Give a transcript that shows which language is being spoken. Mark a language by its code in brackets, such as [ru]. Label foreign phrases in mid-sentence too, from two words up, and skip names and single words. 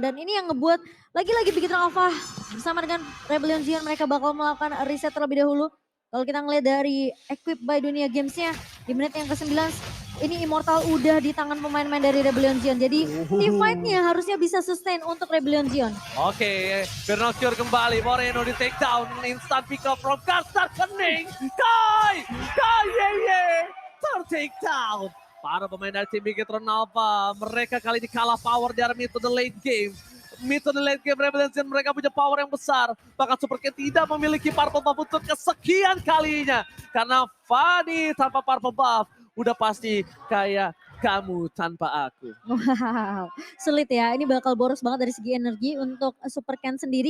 [id] Dan ini yang ngebuat lagi-lagi Bigetron Alpha bersama dengan Rebellion Zion mereka bakal melakukan reset terlebih dahulu. Kalau kita ngeliat dari Equip by Dunia Games-nya di menit yang ke-9, ini Immortal udah di tangan pemain-pemain dari Rebellion Zion. Jadi [en] team fight- [id] nya harusnya bisa sustain untuk Rebellion Zion. Oke, Firnokir kembali, Moreno di [en] take down, instant pick up from Karstar Kening. [id] Kai, ter-take down. Para pemain dari tim Bigetron Alpha, mereka kali ini kalah power di arah [en] mid to the late game. Mid to the late game [id] Rebellion mereka punya power yang besar. Bahkan Super Cat tidak memiliki [en] purple buff [id] untuk kesekian kalinya. Karena Fanny tanpa [en] purple buff [id] udah pasti kayak kamu tanpa aku. Wow, sulit ya. Ini bakal boros banget dari segi energi untuk Super Ken sendiri.